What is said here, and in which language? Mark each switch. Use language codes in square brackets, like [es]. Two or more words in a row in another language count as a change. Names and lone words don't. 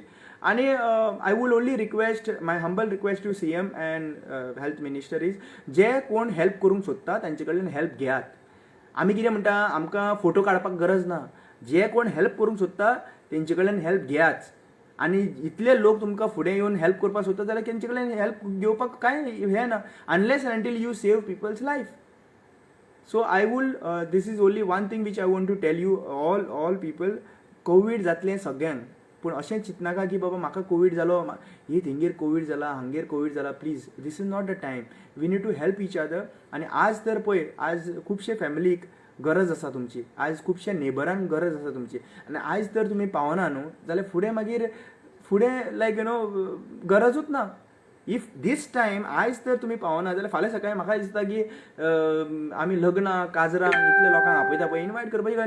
[en] आनी I would only request, my humble request to CM and health minister is, [kok] जे कोण हेल्प करूंक सोदता तांचे कडल्यान हेल्प घेयात. आमी कितें म्हणटा, आमकां फोटो काडपाक गरज ना, जे कोण हेल्प करूंक सोदता तेंचे कडल्यान हेल्प घेयाच. आनी इतले लोक तुमकां फुडें येवन हेल्प करपाक सोदता जाल्यार तेंचे कडल्यान हेल्प घेवपाक कांय हें ना, [en] unless and until you save people's life. So I will, this is only one thing which I want to tell you all people, [kok] कोविड जातलें सगळ्यांक, पूण अशें चिंतनाका की बाबा म्हाका कोविड जालो, ही थिंगेर कोविड जाला, हांगेर कोविड जाला. [en] Please, this is not the time. We need to help each other. [kok] आनी आज तर पळय, आज खुबशे फॅमिलीक गरज आसा तुमची, आज खुबशे नेबरांक गरज आसा तुमची, आनी आज तर तुमी पावना न्हू जाल्यार फुडें लायक गरजूच ना. [en] if this time [kok] आयज तर तुमी पावना जाल्यार फाल्यां सकाळीं म्हाका दिसता की आमी लग्नां काजरां इतले लोकांक आपयता पळय, इनवायट करपाची गरज ना.